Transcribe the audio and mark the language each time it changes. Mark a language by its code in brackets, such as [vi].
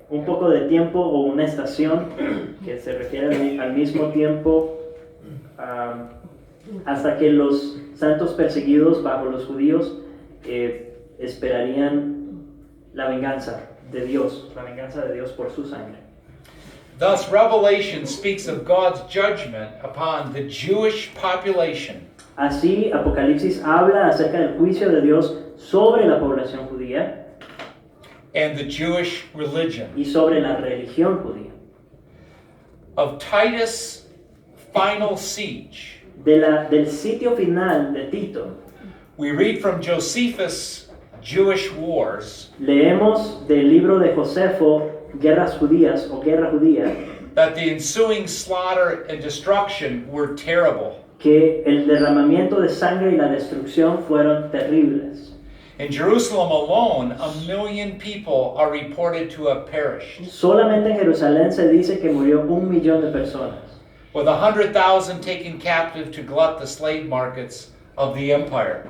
[es] Un poco de tiempo o una estación que se refiere al mismo tiempo hasta que los santos perseguidos bajo los judíos esperarían la venganza de Dios por su sangre. [en] Thus, Revelation speaks of God's judgment upon the Jewish population [es] Así, Apocalipsis habla acerca del juicio de Dios sobre la población judía [en] and the Jewish religion. [es] y sobre la religión judía. [en] Of Titus' final siege, [es] Del sitio final de Tito, [en] we read from Josephus' Jewish Wars [es] leemos del libro de Josefo, Guerras Judías o Guerra Judía, [en] that the ensuing slaughter and destruction were terrible. [es] que el derramamiento de sangre y la destrucción fueron terribles. [en] In Jerusalem alone, 1 million people are reported to have perished, [es] Solamente en Jerusalén se dice que murió 1 millón de personas, [en] with 100,000 taken captive to glut the slave markets of the empire.